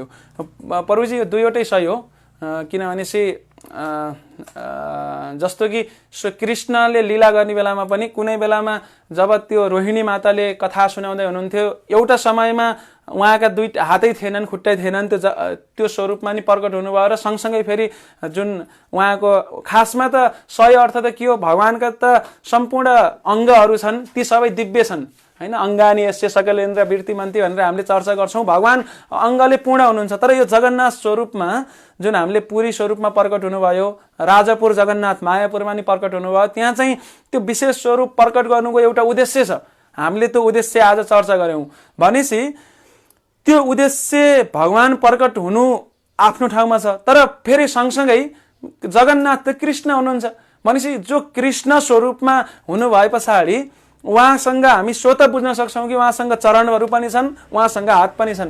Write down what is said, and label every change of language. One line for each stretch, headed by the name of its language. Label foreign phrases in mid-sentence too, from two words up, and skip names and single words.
Nepali: प्रभुजी यो दुईवटै सही हो। किनभने जस्तो कि कृष्णले लीला गर्ने बेलामा पनि कुनै बेलामा जब त्यो रोहिणी माताले कथा सुनाउँदै हुनुहुन्थ्यो, एउटा समयमा उहाँका दुई हातै थिएनन्, खुट्टै थिएनन्, त्यो स्वरूपमा नि प्रकट हुनुभयो। र सँगसँगै फेरि जुन उहाँको खासमा त सही अर्थ त के हो, भगवानका त सम्पूर्ण अङ्गहरू छन्, ती सबै दिव्य छन् हैन।
Sanskrit: अङ्गानी यस्य सकलेन्द्र वृत्तिमन्ती
Nepali: भनेर हामीले चर्चा गर्छौँ। भगवान अङ्गले पूर्ण हुनुहुन्छ। तर यो जगन्नाथ स्वरूपमा जुन हामीले पुरी स्वरूपमा प्रकट हुनुभयो, राजापुर जगन्नाथ मायापुरमा नि प्रकट हुनुभयो, त्यहाँ चाहिँ त्यो विशेष स्वरूप प्रकट गर्नुको एउटा उद्देश्य छ। हामीले त्यो उद्देश्य आज चर्चा गऱ्यौँ। भनेपछि त्यो उद्देश्य भगवान प्रकट हुनु आफ्नो ठाउँमा छ, तर फेरि सँगसँगै जगन्नाथ त कृष्ण हुनुहुन्छ भनेपछि जो कृष्ण स्वरूपमा हुनु भए पछाडि उहाँसँग हामी स्वतः बुझ्न सक्छौँ कि उहाँसँग चरणहरू पनि छन्, उहाँसँग हात पनि छन्।